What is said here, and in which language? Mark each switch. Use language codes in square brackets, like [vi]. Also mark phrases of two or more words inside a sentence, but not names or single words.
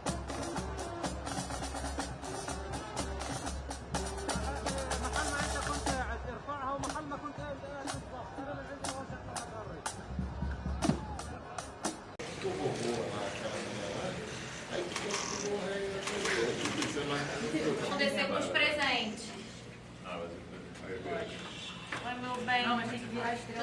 [ar] محل ما انت كنت قاعد ارفعها ومحل ما كنت قاعد بالضبط انا من عندي وسط المقري. [pt] Vamos descer com os presentes. Oi, meu bem. Não, mas tem que virar a estrela.